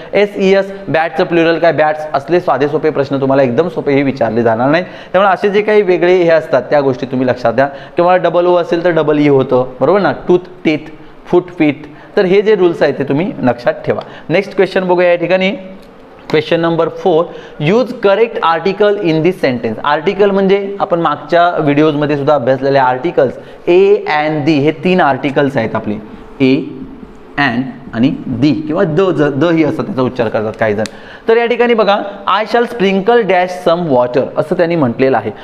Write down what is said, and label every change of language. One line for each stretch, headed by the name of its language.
Marathi: SES, बॅटचं plural काय, bats. असले साधे सोपे प्रश्न तुम्हाला एकदम सोपे हे विचारले जाणार नाहीत. त्यामुळे असे जे काही वेगळे हे असतात त्या गोष्टी तुम्ही लक्षात द्या. किंवा DOO असेल तर EE होतं, बरोबर ना. टूथ, टीथ, फूट, फीट. तर हे जे रूल्स आहेत ते तुम्ही लक्षात ठेवा. नेक्स्ट क्वेश्चन बघूया या ठिकाणी.
English: Question number 4, use correct article in this sentence.
Marathi: Article म्हणजे आपण मागच्या व्हिडिओजमध्ये सुद्धा अभ्यासलेले आर्टिकल्स. ए अँड दी हे 3 आर्टिकल्स आहेत आपले. ए, अँड आणि दी किंवा द ही असं त्याचा उच्चार करतात काही जण. तर या ठिकाणी बघा,
English: I shall sprinkle dash some water
Marathi: असं त्यांनी म्हटलेलं आहे.